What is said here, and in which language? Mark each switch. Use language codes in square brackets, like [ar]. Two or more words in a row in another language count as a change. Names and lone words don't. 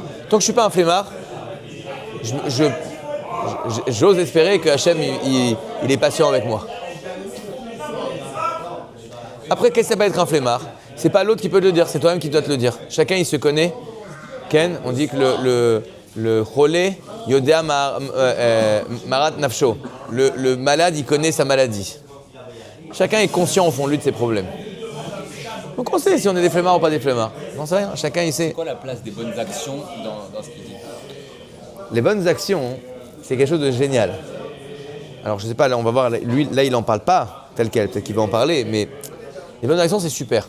[fr] Tant que je ne suis pas un flemmard, j'ose espérer que Hachem, il est patient avec moi. Après, qu'est-ce que ça peut être un flemmard? C'est pas l'autre qui peut te le dire, c'est toi-même qui dois te le dire. Chacun, il se connaît. Ken, on dit que le cholé, [he] יודע מרת נפשו. [fr] Le malade, il connaît sa maladie. Chacun est conscient au fond de lui de ses problèmes. Donc on sait si on est des flemmards ou pas des flemmards. J'en sais rien, chacun il sait. C'est quoi la place des bonnes actions dans ce qu'il dit? Les bonnes actions, c'est quelque chose de génial. Alors je sais pas, là on va voir, lui là il en parle pas tel quel, peut-être qu'il va en parler, mais les bonnes actions c'est super.